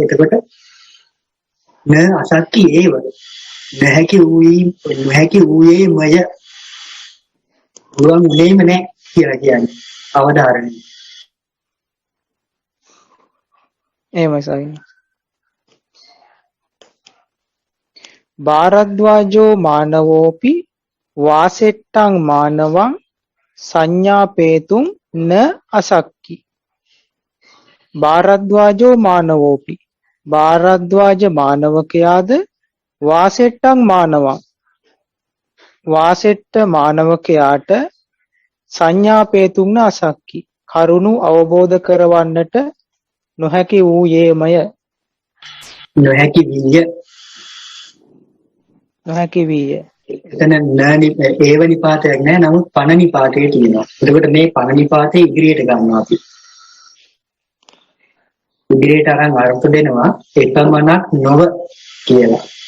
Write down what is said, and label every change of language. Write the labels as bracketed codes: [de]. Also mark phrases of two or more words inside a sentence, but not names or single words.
[si] එතකොට [pi] න අසක්කි ඒව [si] නොහැකි වූයේමය පුළුවන් උනේම නැහැ කියලා කියන්නේ අවධාරණය. එහෙමයි ස්වාමීන් වහන්සේ. [pi] භාරද්වාජෝ මානවෝපි වාසෙට්ටං මානවං සංඥාපේතුං න අසක්කි. භාරද්වාජෝ මානවෝපි [si] භාරද්වාජ මානවකයාද [pi] වාසෙට්ටං මානවං [si] වාසෙට්ට මානවකයාට [pi] සංඥාපේතුං න අසක්කි [si] කරුණු අවබෝධ කරවන්නට නොහැකි වූයේමය. නොහැකි විය. නොහැකි වීය. එතන ඒව නිපාතයක් නෑ. නමුත් පණ නිපාතයේ තියෙනවා. එතකොට මේ පණ නිපාතේ ඉදිරියට ගන්නවා අපි. ඉදිරියට අරන් අර්ථ දෙනවා එකමනක් නොව කියලා.